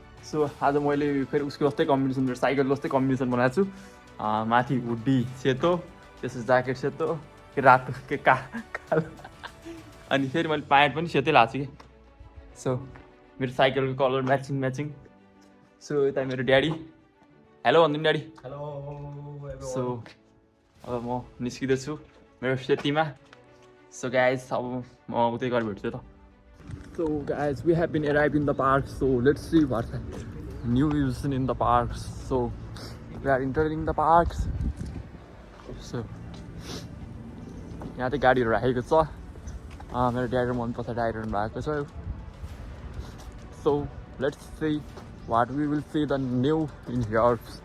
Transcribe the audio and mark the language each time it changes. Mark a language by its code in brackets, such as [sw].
[ne] So आज मैले फेरि उसको जस्तै कम्बिनेसन मेरो साइकल जस्तै कम्बिनेसन बनाएको छु माथि हुडी सेतो त्यसपछि ज्याकेट सेतो के रातो के कालो अनि फेरि मैले प्यान्ट पनि सेतै लगाएको छु कि सो मेरो साइकलको कलर म्याचिङ सो यता मेरो ड्याडी हेलो भनिदिनु ड्याडी हेलो सो अब म निस्किँदैछु मेरो सेतीमा सो गाइज अब म उतै गएर भेट्छु त [en] So guys, we have been arrived in the park. So let's see what's new is in the parks. So we are entering the parks. [ne] So यहाँ चाहिँ गाडीहरू राखेको छ मेरो ड्राइभर मन पछाडि आइरहनु भएको छ [en] So let's see what we will see the new in here.